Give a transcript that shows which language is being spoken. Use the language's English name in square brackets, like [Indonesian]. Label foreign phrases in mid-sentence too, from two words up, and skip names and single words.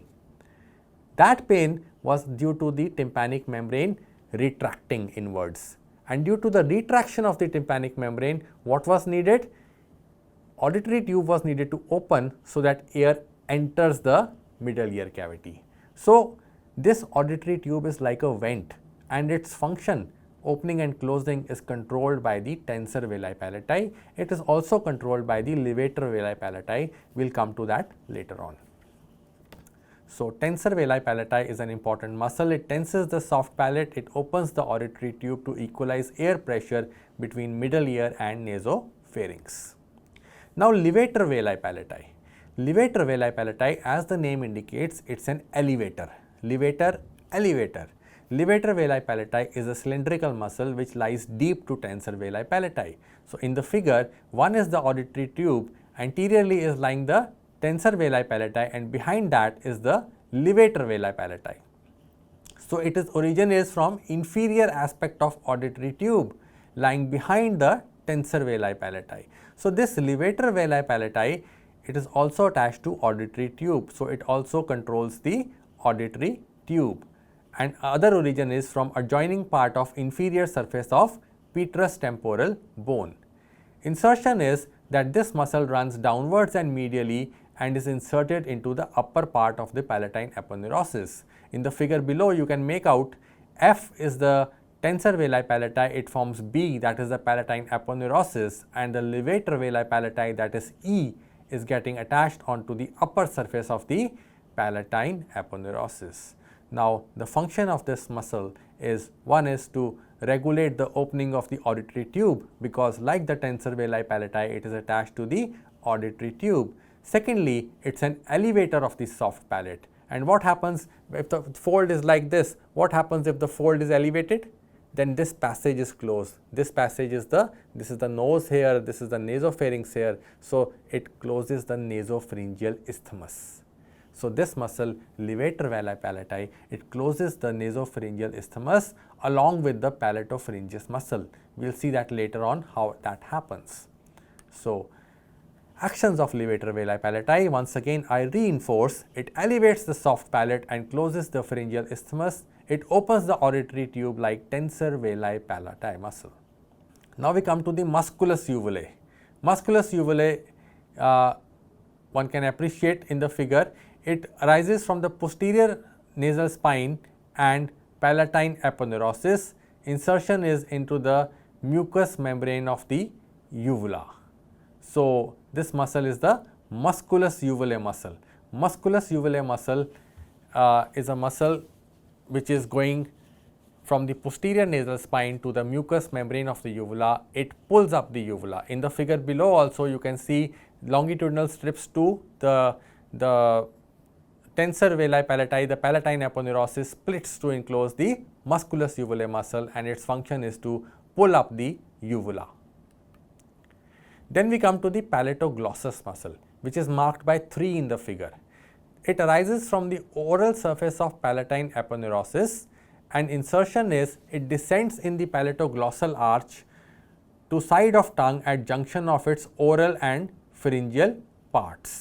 [English] That pain was due to the tympanic membrane retracting inwards, and due to the retraction of the tympanic membrane, what was needed? Auditory tube was needed to open so that air enters the middle ear cavity. So, this auditory tube is like a vent, and its function, opening and closing, is controlled by the tensor veli palati. It is also controlled by the levator veli palati. We will come to that later on. So, tensor veli palati is an important muscle. It tenses the soft palate. It opens the auditory tube to equalize air pressure between middle ear and nasopharynx. Now, levator veli palati. Levator veli palati, as the name indicates, it is an elevator. Levator, elevator. Levator veli palati is a cylindrical muscle which lies deep to tensor veli palati. So, in the figure, one is the auditory tube, anteriorly is lying the tensor veli palati, and behind that is the levator veli palati. So, its origin is from inferior aspect of auditory tube lying behind the tensor veli palati. So, this levator veli palati, it is also attached to auditory tube. So, it also controls the auditory tube, and other origin is from adjoining part of inferior surface of petrous temporal bone. Insertion is that this muscle runs downwards and medially and is inserted into the upper part of the palatine aponeurosis. In the figure below, you can make out F is the tensor veli palati, it forms B, that is the palatine aponeurosis, and the levator veli palati, that is E, is getting attached onto the upper surface of the palatine aponeurosis. Now, the function of this muscle is, one is to regulate the opening of the auditory tube, because like the tensor veli palati, it is attached to the auditory tube. Secondly, it is an elevator of the soft palate. And what happens if the fold is like this? What happens if the fold is elevated? Then this passage is closed. This passage is this is the nose here, this is the nasopharynx here. So, it closes the nasopharyngeal isthmus. So, this muscle, levator veli palati, it closes the nasopharyngeal isthmus along with the palatopharyngeus muscle. We will see that later on how that happens. So, actions of levator veli palati, once again I reinforce, it elevates the soft palate and closes the pharyngeal isthmus. It opens the auditory tube like tensor veli palati muscle. Now, we come to the musculus uvulae. Musculus uvulae, one can appreciate in the figure, it arises from the posterior nasal spine and palatine aponeurosis. Insertion is into the mucous membrane of the uvula. So, this muscle is the musculus uvulae muscle. Musculus uvulae muscle is a muscle which is going from the posterior nasal spine to the mucous membrane of the uvula. It pulls up the uvula. In the figure below also you can see longitudinal strips to the tensor veli palati, the palatine aponeurosis splits to enclose the musculus uvulae muscle, and its function is to pull up the uvula. Then we come to the palatoglossus muscle, which is marked by 3 in the figure. It arises from the oral surface of palatine aponeurosis, and insertion is, it descends in the palatoglossal arch to side of tongue at junction of its oral and pharyngeal parts.